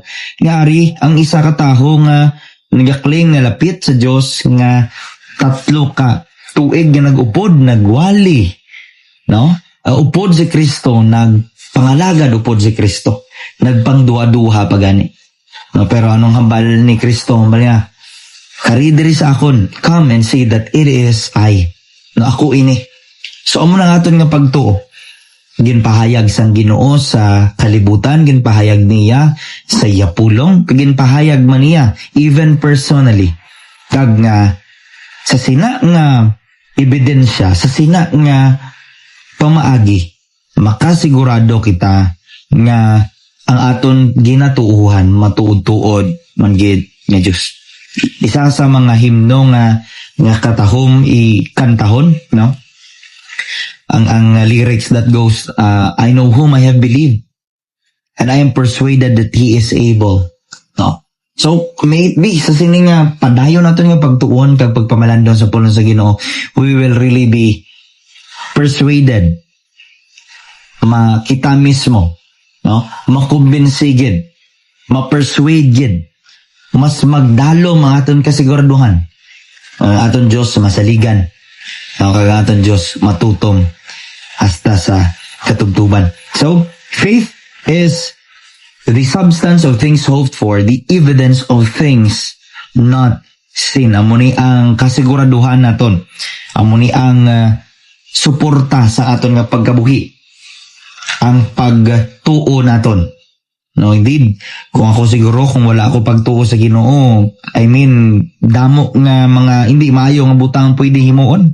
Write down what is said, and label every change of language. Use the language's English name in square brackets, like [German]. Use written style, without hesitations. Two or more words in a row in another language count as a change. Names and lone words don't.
[Hiligaynon] Ngari ang isa ka taho nga nagakling nga lapit sa Dios nga 3 ka tuig nga nagupod, nagwali, no? Upod si Kristo, nagpangalagad upod si Kristo. Nagpangduwa-duha pa gani. No, pero anong hambal ni Kristo? Hambal niya, kari diri sa akon, [English] come and see that it is I. [Hiligaynon] No, ako ini. So amo na aton nga pagtuo. Ginpahayag sang Ginoo sa kalibutan, ginpahayag niya sa iya pulong, ginpahayag man niya [English] even personally. [Hiligaynon] Kag nga sa sina nga ebidensya, sa sina nga pamaagi, makasigurado kita nga ang aton ginatuuhan matuod-tuod man gid nga Dios. Isa sa mga himno nga katahom ikantahon, no? [English] Ang lyrics that goes, I know whom I have believed, and I am persuaded that He is able. No? So, may it be, [Hiligaynon] sa sining nga padayon natin nga pagtuon kag pagpamalandong sa pulong sa Ginoo, [English] we will really be persuaded, [Hiligaynon] makita mismo, no? Makumbinsi gid, ma-persuade gid, mas magdalo mga aton kasiguraduhan. Aton Dios masaligan, kag aton Dios matutom hasta sa katubtuban. [English] So, faith is the substance of things hoped for, the evidence of things not seen. [Hiligaynon] Amo ni ang kasiguraduhan naton, amo ni ang suporta sa aton nga pagkabuhi, ang pagtuo naton. No, indeed, kung ako siguro, kung wala ako pagtuo sa Ginoo, [English] I mean, [Hiligaynon] damo nga mga hindi maayo nga butang pwede himuon.